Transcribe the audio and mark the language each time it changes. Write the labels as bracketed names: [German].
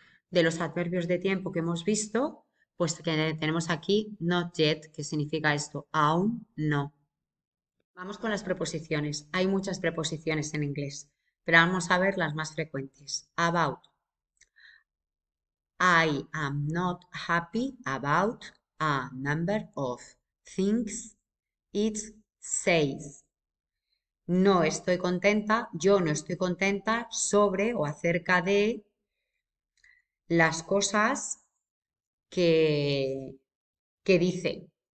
[Spanish] De los adverbios de tiempo que hemos visto, pues que tenemos aquí not yet, que significa esto, aún no. Vamos con las preposiciones. Hay muchas preposiciones en inglés, pero vamos a ver las más frecuentes. About. [English] I am not happy about a number of things it says. [Spanish] No estoy contenta, yo no estoy contenta sobre o acerca de las cosas que dice.